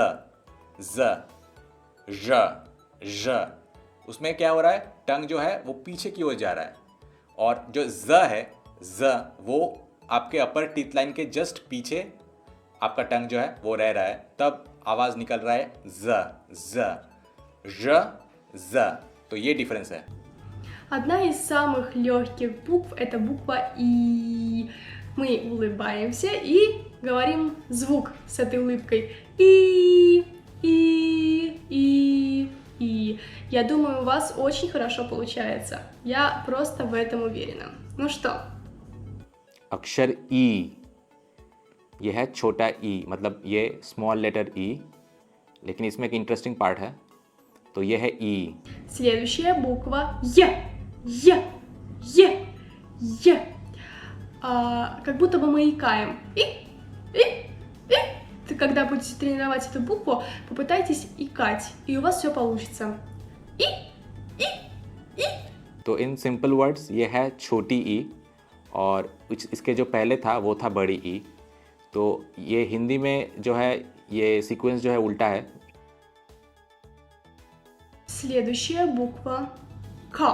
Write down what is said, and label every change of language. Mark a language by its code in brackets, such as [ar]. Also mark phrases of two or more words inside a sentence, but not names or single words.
[hi] ज उसमें क्या हो रहा है, टंग जो है वो पीछे की ओर जा रहा है। और जो ज है, ज वो आपके [en] upper teeth line [hi] के जस्ट पीछे आपका टंग जो है वो रह रहा है, तब आवाज निकल रहा है ज। तो ये डिफरेंस है। [ru] Одна из самых легких букв – это буква И. Мы улыбаемся и говорим звук с этой улыбкой. И. Я думаю, у вас очень хорошо получается. Я просто в этом уверена. Ну что? [hi] अक्षर ई, ये है छोटा ई, मतलब ये [en] small letter [hi] ई, लेकिन इसमें एक [en] interesting part [hi] है, तो ये है ई। [ru] Следующая буква Е. Как будто бы мы икаем. Когда будете тренировать эту букву, попытайтесь икать, и у вас все получится. [hi] तो [en] in simple words [hi] ये है छोटी ई, और इसके जो पहले था वो था बड़ी ई। तो ये हिंदी में जो है ये सीक्वेंस जो है उल्टा है। [ru] Следующая буква К.